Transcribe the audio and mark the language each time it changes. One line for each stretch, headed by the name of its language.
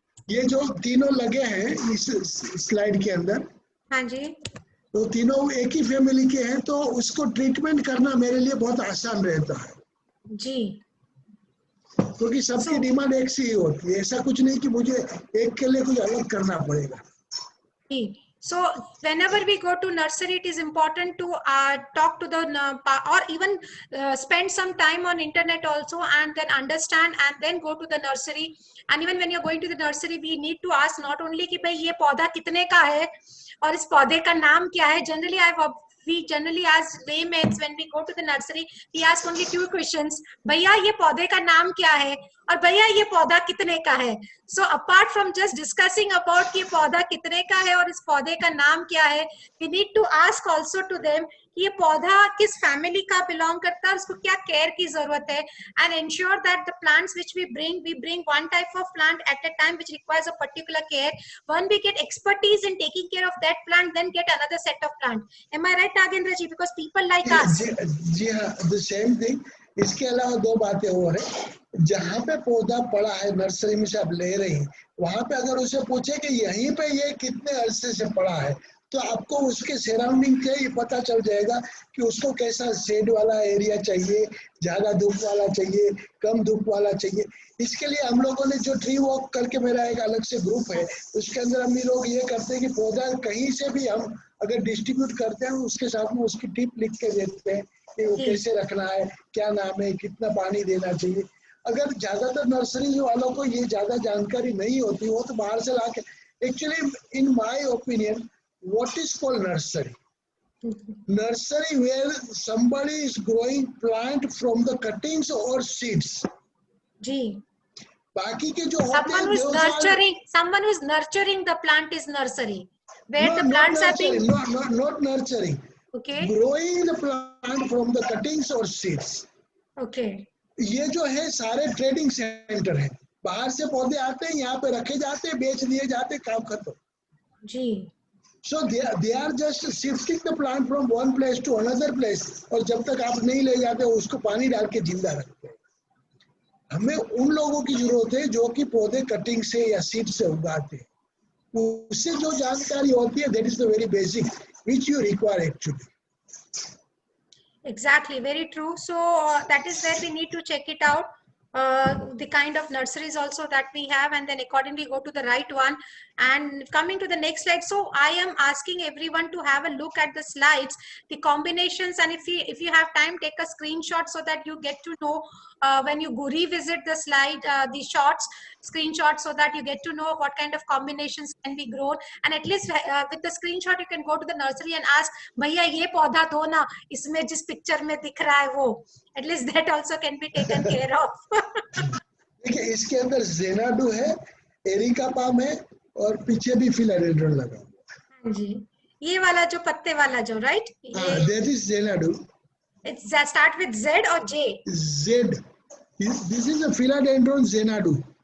Hindi: ये जो तीनों लगे हैं इस स्लाइड के अंदर, हाँ जी, तो तीनों एक ही फैमिली के हैं, तो उसको ट्रीटमेंट करना मेरे लिए बहुत आसान रहता है जी, क्योंकि सबकी डिमांड एक सी ही होती है। ऐसा कुछ नहीं कि मुझे एक के लिए कुछ अलग करना पड़ेगा।
English: So whenever we go to nursery, it is important to talk to the or even spend some time on internet also, and then understand and then go to the nursery. And even when you're going to the nursery, we need to ask not only
Hindi: कि भाई ये पौधा कितने का है और इस पौधे का नाम क्या है.
English: We generally as laymen, when we go to the nursery, we ask only 2 questions.
Hindi: भैया ये पौधे का नाम क्या है और भैया ये पौधा कितने का है.
English: So apart from just discussing about
Hindi: कि पौधा कितने का है और इस पौधे का नाम क्या है,
English: we need to ask also to them
Hindi: ये पौधा किस फैमिली का बिलोंग करता है, उसको क्या केयर की जरूरत है,
English: and ensure that the plants which we bring one type of plant at a time which requires a particular care. When we get expertise in taking care of that plant, then get another set of plant. Am I right, Nagendra ji? Because people like us.
Hindi: जी हाँ,
English: the same thing.
Hindi: इसके अलावा दो बातें और है. जहाँ पे पौधा पड़ा है नर्सरी में से आप ले रही हैं, वहां पे अगर उसे पूछे कि यहीं पे ये कितने अरसे से पड़ा है, तो आपको उसके सराउंडिंग से ये पता चल जाएगा कि उसको कैसा शेड वाला एरिया चाहिए, ज्यादा धूप वाला चाहिए, कम धूप वाला चाहिए. इसके लिए हम लोगों ने जो ट्री वॉक करके मेरा एक अलग से ग्रुप है, उसके अंदर हम लोग ये करते हैं कि पौधा कहीं से भी हम अगर डिस्ट्रीब्यूट करते हैं, उसके साथ में उसकी टिप लिख के देते हैं कि वो कैसे रखना है, क्या नाम है, कितना पानी देना चाहिए. अगर ज्यादातर नर्सरी वालों को ये ज्यादा जानकारी नहीं होती, वो तो बाहर से लाके.
English: Actually in my opinion, what is called nursery? Nursery where somebody is growing plant from the cuttings or seeds.
Hindi: जी. बाकी के जो
English: someone who is nurturing the plant is nursery. Where the plants are being not nurturing. Okay. Growing the plant from the cuttings or seeds. Okay.
Hindi: ये जो है सारे trading centre है. बाहर से पौधे आते हैं, यहाँ पे रखे जाते हैं, बेच दिए जाते हैं, काम खत्म. जी.
English: So they are just shifting the plant from one place to another place.
Hindi: और जब तक आप नहीं ले जाते उसको पानी डाल के जिंदा रखते हैं. हमें उन लोगों की जरूरत है जो कि पौधे कटिंग से या सीड से उगाते हैं. उससे जो जानकारी होती है,
English: that is the very basic which you require actually. Exactly, very true. So that is where we need to check it out. The kind of nurseries also that we have, and then accordingly go to the right one. And coming to the next slide, so I am asking everyone to have a look at the slides, the combinations, and if you have time, take a screenshot so that you get to know when you go revisit the slide, the screenshots, so that you get to know what kind of combinations can be grown. And at least with the screenshot, you can go to the nursery and ask,
Hindi: भैया ये पौधा दो ना, इसमें जिस picture में दिख रहा है वो.
English: At least that also can be taken care of.
Hindi: देखिए, इसके अंदर ज़ेनाडू है, एरिका पाम है, और पीछे भी फिलाडेंड्रन लगा हुआ है. जी, ये वाला जो पत्ते वाला जो, right?
English: That is Xanadu. It's start with Z or J? Z. This is a philodendron Xanadu.